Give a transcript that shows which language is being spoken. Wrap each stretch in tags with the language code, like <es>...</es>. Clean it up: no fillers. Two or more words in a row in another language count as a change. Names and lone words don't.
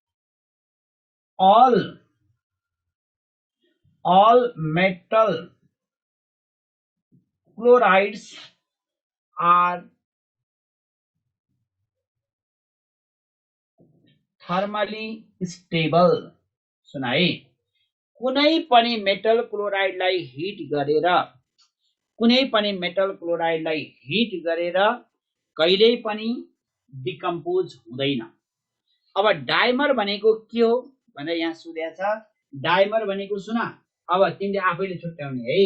<en>all metal chlorides are thermally stable।</en> <hi>सुना है,</hi> <ne>कुनै पनि मेटल क्लोराइडलाई हिट गरेर कहिल्यै पनि डिकम्पोज हुँदैन। अब डाइमर भनेको के हो भनेर यहाँ सोधेको छ। डाइमर भनेको सुना, अब तिमीले आफैले छुट्याउने है।</ne>